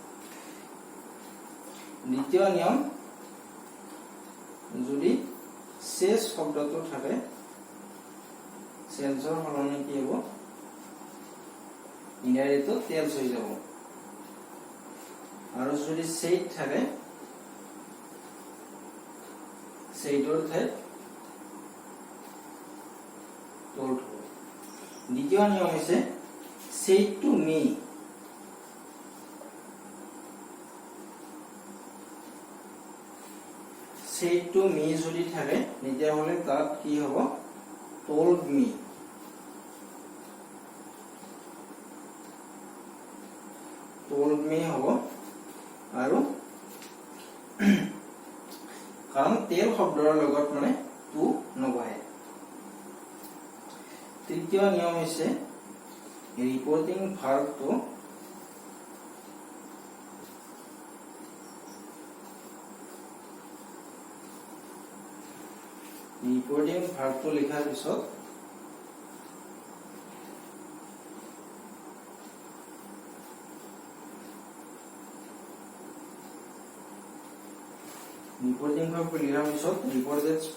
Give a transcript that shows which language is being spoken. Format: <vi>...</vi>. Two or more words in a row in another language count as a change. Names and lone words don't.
<as>দ্বিতীয় নিয়ম যদি says শব্দটো থাকে saysৰ সলনি কি হ'ব ইংৰাজীটো tells হৈ যাব আৰু যদি said থাকে saidৰ ঠাইত told হ'ব দ্বিতীয় নিয়ম হৈছে</as> <en>said to me said to me</en> <as>যদি থাকে তেতিয়া হলে তাত কি হ'ব</as> <en>told me</en> <as>হ'ব আৰু কাৰণ tell শব্দৰ লগত মানে to নবহে তৃতীয় নিয়ম হৈছে</as> <en>reporting verbটো</en> <as>লিখাৰ পিছত</as> <en>reporting verb</en> <as>লিখাৰ পিছত reported</as>